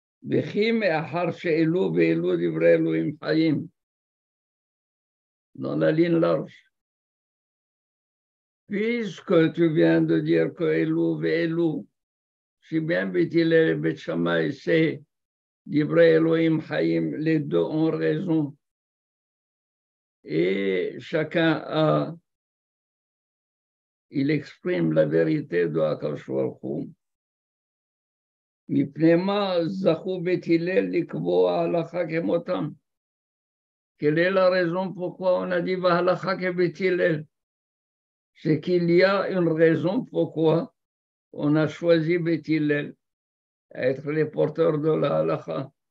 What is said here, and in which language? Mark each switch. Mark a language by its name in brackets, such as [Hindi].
[Hebrew] וכי מאחר שאלו ואלו דברי אלוהים חיים, [French] dans la ligne large. Puisque tu viens de dire que Elou et Elou, si bien Bethilel et Beth Shammai, c'est [Hebrew] Divrei Elohim Chaim, [French] les deux ont raison. Et chacun il exprime la vérité de Akadosh Baruch Hu. [Hebrew] מפני מה זכו בית הלל לקבוע הלכה כמותם? [French] Quelle est la raison pourquoi on a dit [Hebrew] Vahalacha kebet Hillel? [French] C'est qu'il y a une raison pourquoi on a choisi Beit Hillel à être les porteurs de la halacha.